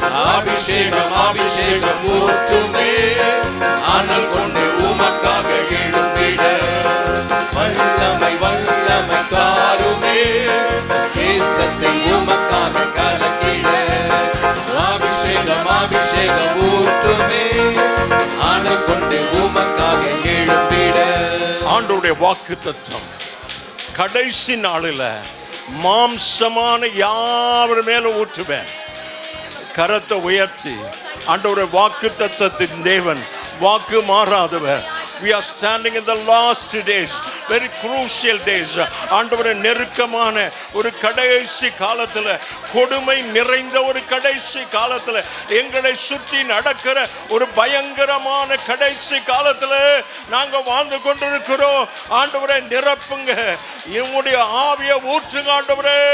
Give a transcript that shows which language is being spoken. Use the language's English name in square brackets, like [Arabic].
[Tamil] அபிஷேகம் அபிஷேகம் ஊற்றுமே ஆனல் கொண்டு உமக்காக எழும்பிட வல்லமை வல்லமை தாருமே தேசத்தை உமக்காக கலக்கிட அபிஷேகம் அபிஷேகம் ஊற்றுமே ஆனல் கொண்டு உமக்காக எழும்பிட ஆண்டவருடைய வாக்குத்தத்தம் கடைசி நாளில் மாம்சமான யாவர் மேல ஊற்றுவேன். கரத்தை உயர்த்தி ஆண்டவருடைய வாக்குத்தத்தத்தின் தேவன் வாக்கு மாறாதவர். [English] We are standing in the last days, very crucial days. [Tamil] ஆண்டவரே நெருக்கமான ஒரு கடைசி காலத்துல, கொடுமை நிறைந்த ஒரு கடைசி காலத்துல, எங்களை சுற்றி நடக்கிற ஒரு பயங்கரமான கடைசி காலத்துல நாங்க வாழ்ந்து கொண்டிருக்கிறோம். ஆண்டவரே நிரப்புங்க, என்னுடைய ஆவியை ஊற்றுங்க ஆண்டவரே.